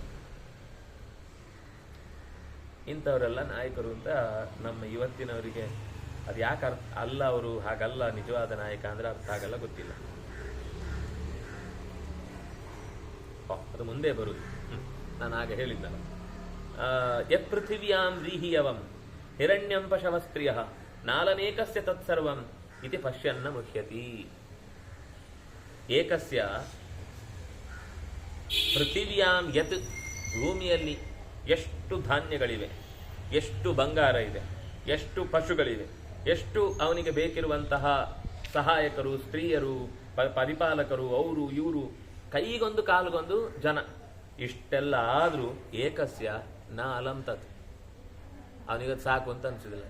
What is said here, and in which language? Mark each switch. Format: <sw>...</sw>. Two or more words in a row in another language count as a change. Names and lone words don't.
<kn>ಇಂಥವರೆಲ್ಲ ನಾಯಕರು ಅಂತ ನಮ್ಮ ಇವತ್ತಿನವರಿಗೆ ಅದು ಯಾಕೆ ಅಲ್ಲ, ಅವರು ಹಾಗಲ್ಲ ನಿಜವಾದ ನಾಯಕ ಅಂದ್ರೆ ಅರ್ಥ ಆಗಲ್ಲ, ಗೊತ್ತಿಲ್ಲ. ಅದು ಮುಂದೆ ಬರುದು. ನಾನು ಆಗ ಹೇಳಿದ್ದಲ್ಲ,</kn> <sa>ಯತ್ ಪೃಥಿವ್ಯಾಂ ವ್ರೀಹಿಯವಂ ಹಿರಣ್ಯಂ ಪಶವಸ್ತ್ರಿಯ ನಾಲನೇಕಸ್ಯ ತತ್ಸರ್ವಂ ಇತಿ ಪಶ್ಯನ್ನ ಮುಹ್ಯತಿ. ಏಕಸ್ಯ ಪೃಥಿವ್ಯಾಂ ಯತ್,</sa> <kn>ಭೂಮಿಯಲ್ಲಿ ಎಷ್ಟು ಧಾನ್ಯಗಳಿವೆ, ಎಷ್ಟು ಬಂಗಾರ ಇದೆ, ಎಷ್ಟು ಪಶುಗಳಿವೆ, ಎಷ್ಟು ಅವನಿಗೆ ಬೇಕಿರುವಂತಹ ಸಹಾಯಕರು, ಸ್ತ್ರೀಯರು, ಪರಿಪಾಲಕರು, ಅವರು ಇವರು, ಕೈಗೊಂದು ಕಾಲಿಗೊಂದು ಜನ, ಇಷ್ಟೆಲ್ಲ ಆದರೂ</kn> <sa>ಏಕಸ್ಯ ನ ಅಲಂ ತತ್,</sa> <kn>ಅವನಿಗದು ಸಾಕು ಅಂತ ಅನ್ಸುದಿಲ್ಲ.</kn>